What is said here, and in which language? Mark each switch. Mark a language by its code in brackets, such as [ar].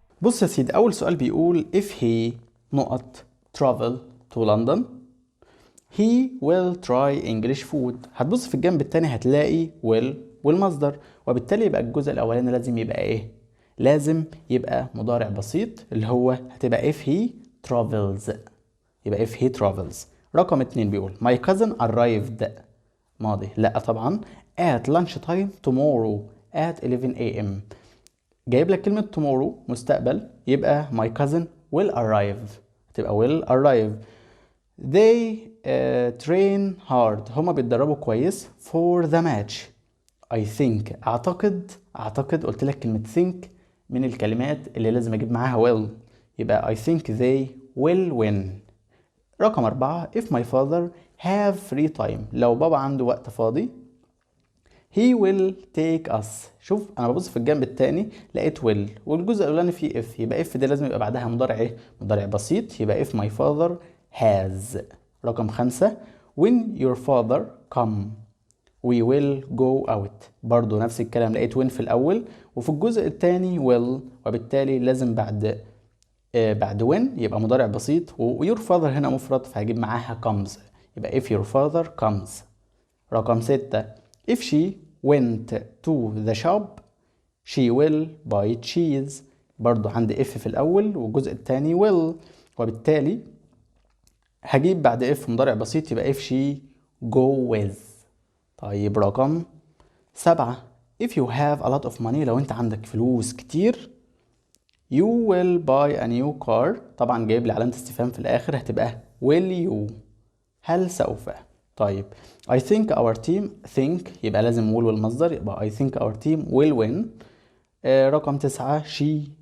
[ar] بص يا سيدي، اول سؤال بيقول [en] if he نقط travel to London he will try English food. [ar] هتبص في الجنب التاني هتلاقي will والمصدر، وبالتالي يبقى الجزء الاولاني لازم يبقى ايه؟ لازم يبقى مضارع بسيط اللي هو هتبقى [en] if he travels، [ar] يبقى if he travels. [en] رقم 2 بيقول my cousin arrived [ar] ماضي، لا طبعا، [en] at lunch time tomorrow at 11 a.m. [ar] جايب لك كلمة [en] tomorrow مستقبل، يبقى my cousin will arrive، تبقى will arrive. they train hard، [ar] هما بيتدربوا كويس [en] for the match. [ar] I think اعتقد قلت لك كلمة think من الكلمات اللي لازم اجيب معاها will، يبقى [en] I think they will win. رقم 4 if my father have free time، [ar] لو بابا عنده وقت فاضي [en] he will take us. [ar] شوف انا ببص في الجنب التاني لقيت will والجزء الاولاني فيه if، يبقى if ده لازم يبقى بعدها مضارع ايه؟ مضارع بسيط، يبقى [en] if my father has. [ar] رقم 5 [en] when your father come we will go out، [ar] برضو نفس الكلام، لقيت when في الاول وفي الجزء التاني will، وبالتالي لازم بعد when يبقى مضارع بسيط، و your father هنا مفرد فهجيب معاها comes، يبقى [en] if your father comes. [ar] رقم 6 [en] if she went to the shop she will buy cheese، [ar] برضو عندي if في الأول والجزء الثاني will، وبالتالي هجيب بعد if مضارع بسيط يبقى if she go with. طيب رقم 7 [en] if you have a lot of money، [ar] لو انت عندك فلوس كتير [en] you will buy a new car، [ar] طبعا جايب لي علامة استفهام في الآخر هتبقى will you، هل سوف. [en] طيب I think our team think [ar] يبقى لازم [en] will والمصدر، يبقى I think our team will win. رقم 9 she